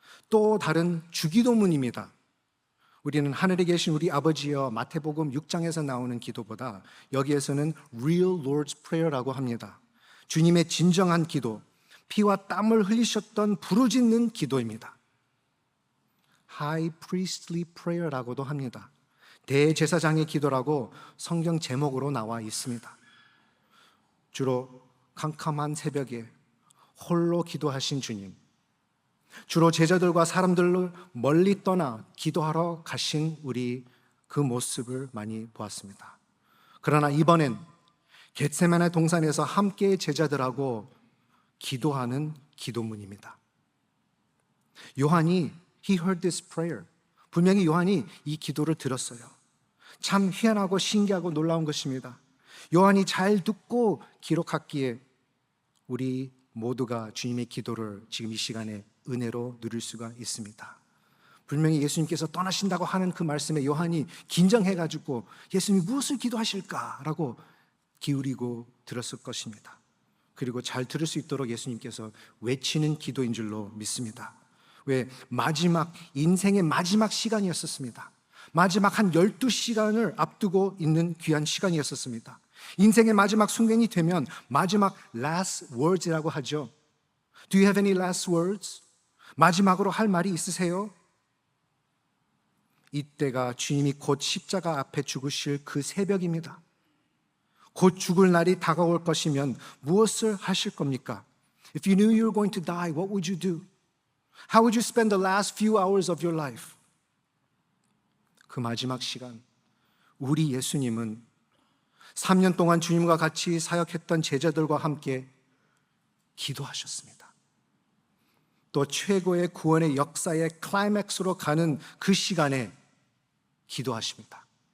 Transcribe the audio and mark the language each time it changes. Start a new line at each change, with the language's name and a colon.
Korean: 또 다른 주기도문입니다. 우리는 하늘에 계신 우리 아버지여, 마태복음 6장에서 나오는 기도보다 여기에서는 Real Lord's Prayer라고 합니다. 주님의 진정한 기도, 피와 땀을 흘리셨던 부르짖는 기도입니다. High Priestly Prayer라고도 합니다. 대제사장의 기도라고 성경 제목으로 나와 있습니다. 주로 캄캄한 새벽에 홀로 기도하신 주님, 주로 제자들과 사람들을 멀리 떠나 기도하러 가신 우리 그 모습을 많이 보았습니다. 그러나 이번엔 겟세마네 동산에서 함께 제자들하고 기도하는 기도문입니다. 요한이
English: He heard this prayer.
Korean: 분명히 요한이 이 기도를 들었어요. 참 희한하고 신기하고 놀라운 것입니다. 요한이 잘 듣고 기록했기에 우리 모두가 주님의 기도를 지금 이 시간에 은혜로 누릴 수가 있습니다. 분명히 예수님께서 떠나신다고 하는 그 말씀에 요한이 긴장해가지고 예수님이 무엇을 기도하실까라고 기울이고 들었을 것입니다. 그리고 잘 들을 수 있도록 예수님께서 외치는 기도인 줄로 믿습니다. 왜? 인생의 마지막 시간이었었습니다. 마지막 한 12시간을 앞두고 있는 귀한 시간이었었습니다. 인생의 마지막 순간이 되면 마지막 last words이라고 하죠.
English: Do you have any last words?
Korean: 마지막으로 할 말이 있으세요? 이때가 주님이 곧 십자가 앞에 죽으실 그 새벽입니다. 곧 죽을 날이 다가올 것이면 무엇을 하실 겁니까?
English: If you knew you were going to die, what would you do? How would you spend the last few hours of your life?
Korean: 그 마지막 시간, 우리 예수님은 3년 동안 주님과 같이 사역했던 제자들과 함께 기도하셨습니다. 또 최고의 구원의 역사의 클라이맥스로 가는 그 시간에 기도하십니다.